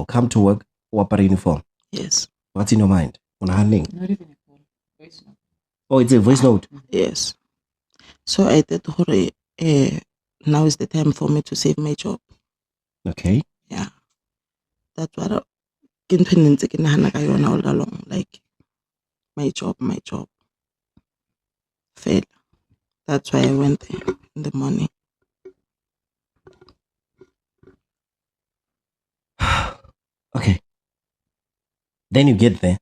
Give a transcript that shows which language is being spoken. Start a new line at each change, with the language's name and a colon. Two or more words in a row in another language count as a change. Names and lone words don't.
English: Come to work. Wapara uniform. Yes. What's in your mind? Not even a call. Voice note. Oh, it's a voice note. Yes. So I said, now is the time for me to save my job. Okay. Yeah. That's what
Southern Sotho: ke ntho e ne ntse ke nahana ka yona
English: all along. Like, my job. Fail. That's why I went there in the morning. Okay. Then you get there.